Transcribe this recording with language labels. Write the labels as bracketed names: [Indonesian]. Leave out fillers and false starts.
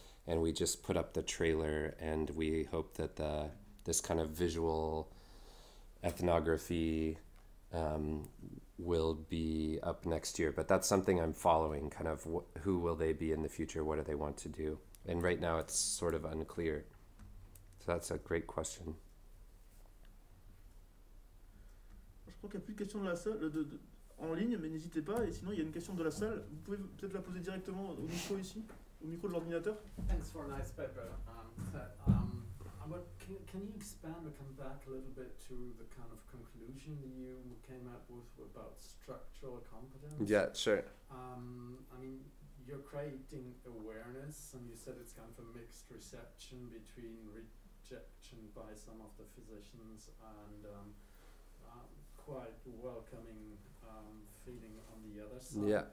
[English] And we just put up the trailer, and we hope that this kind of visual ethnography will be up next year. But that's something I'm following, kind of who will they be in the future? What do they want to do? And right now it's sort of unclear. So that's a great question. [French] Je crois qu'il n'y a plus de questions de la salle, en ligne, mais n'hésitez pas. Et sinon, il y a une question de la salle. Vous pouvez peut-être la poser directement au micro ici, au micro de l'ordinateur. [English] Thanks for a nice paper. Can you expand or come back a little bit to the kind of conclusion you came up with about structural competence? Yeah, sure. I mean, you're creating awareness, and you said it's kind of a mixed reception between rejection by some of the physicians and quite welcoming feeling on the other side.